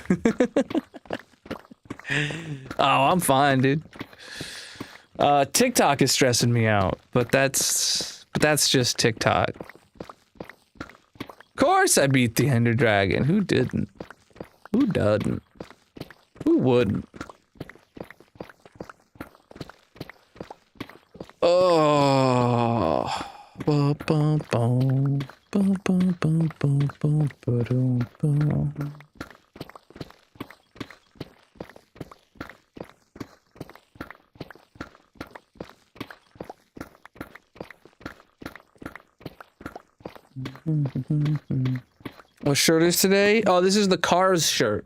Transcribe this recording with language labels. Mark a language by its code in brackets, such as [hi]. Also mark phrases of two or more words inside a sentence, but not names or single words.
[en] Oh, I'm fine, dude. TikTok is stressing me out, but that's just TikTok. Of course I beat the Ender Dragon. Who didn't? Who doesn't? Who wouldn't? Oh. Ba, ba, ba. Ba, ba, ba, ba, ba, ba, dum, ba. What shirt is today? Oh, this is the Cars shirt.